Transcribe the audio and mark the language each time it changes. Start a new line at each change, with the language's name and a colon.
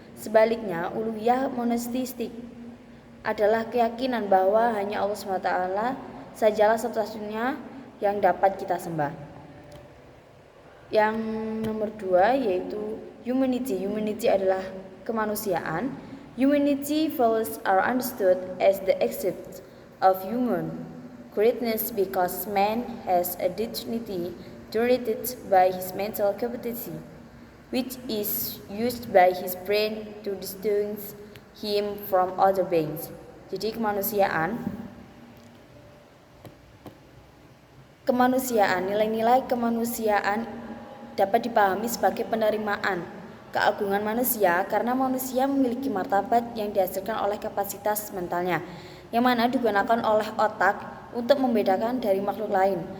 Indonesian: Sebaliknya, uluhiyah monoteistik adalah keyakinan bahwa hanya Allah SWT sajalah satu-satunya yang dapat kita sembah. Yang nomor 2 yaitu humanity. Humanity adalah kemanusiaan.
English: Humanity values are understood as the accept of human greatness because man has a dignity generated by his mental capacity, which is used by his brain to distinguish him from other beings.
Indonesian: Jadi nilai-nilai kemanusiaan dapat dipahami sebagai penerimaan keagungan manusia karena manusia memiliki martabat yang dihasilkan oleh kapasitas mentalnya yang mana digunakan oleh otak untuk membedakan dari makhluk lain.